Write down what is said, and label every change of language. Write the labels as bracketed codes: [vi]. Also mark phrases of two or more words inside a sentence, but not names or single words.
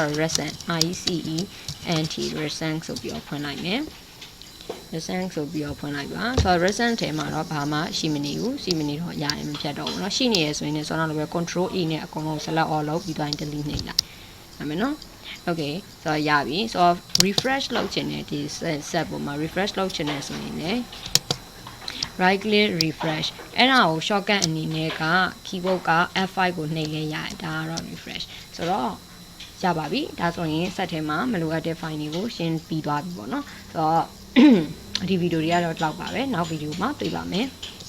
[en] recent recent [my] ဆိုပြီးတော့ဖွင့်လိုက်မယ် recent ဆိုပြီးတော့ဖွင့်လိုက်ပါဆိုတော့ recent ထဲမှာတော့ဘာမှရှိမနေဘူးရှိမနေတော့ ရတယ်မဖြတ်တော့ဘူးเนาะရှိနေရဆိုရင်လည်းဆိုတော့လည်း [en] control E [my] နဲ့အကုန်လုံး [en] select all [my] လုပ်ပြီးတော့ delete နှိပ်လိုက်ဟုတ်မယ်နော် okay ဆိုတော့ရပြီဆိုတော့ refresh လုပ်ချင်တဲ့ဒီ set ပေါ်မှာ refresh လုပ်ချင်တဲ့ဆိုရင်လည်း [en] right click refresh [my] အဲ့ဒါကို shortcut အနေနဲ့က keyboard က F5 ကိုနှိပ်လဲရတယ်ဒါကတော့ refresh ဆိုတော့ရပါပြီဒါဆိုရင် set ထဲမှာမလိုအပ်တဲ့ file တွေကိုရှင်းပြီးသွားပြီပေါ့နော်ဆိုတော့ဒီဗီဒီယိုတွေကတော့လောက်ပါပဲနောက်ဗီဒီယိုမှာတွေ့ပါမယ်